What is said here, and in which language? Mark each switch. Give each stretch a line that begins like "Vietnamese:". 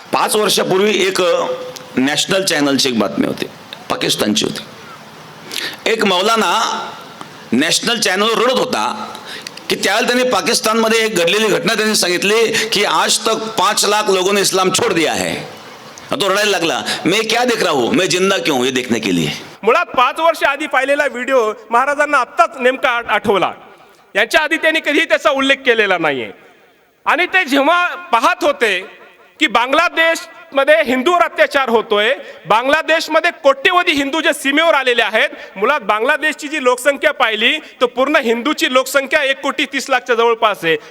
Marathi: 5 वर्षापूर्वी एक नॅशनल चॅनलची एक बातमी होती, पाकिस्तानची होती. एक मौलाना नॅशनल चॅनलवर रडत होता की त्यावेळेला त्यांनी पाकिस्तानमध्ये एक घडलेली घटना त्यांनी सांगितली की
Hindi: आज तक 5 लाख लोगों ने इस्लाम छोड़ दिया है.
Marathi: तो रडायला लागला,
Hindi: मैं क्या देख रहा हूं, मैं जिंदा क्यों, ये देखने के लिए.
Marathi: मुळात 5 वर्ष आधी पाहिलेला व्हिडिओ महाराजांना आत्ताच नेमका आठवला. याच्या आधी त्यांनी कधीही त्याचा उल्लेख केलेला नाहीये. आणि ते जेव्हा पाहत होते की बांगलादेश मध्ये हिंदूवर अत्याचार होतोय, बांगलादेशमध्ये कोट्यवधी हिंदू जे सीमेवर आलेले आहेत, मुळात बांगलादेशची जी लोकसंख्या पाहिली तर पूर्ण हिंदूची लोकसंख्या 1,30,00,000च्या जवळपास आहे.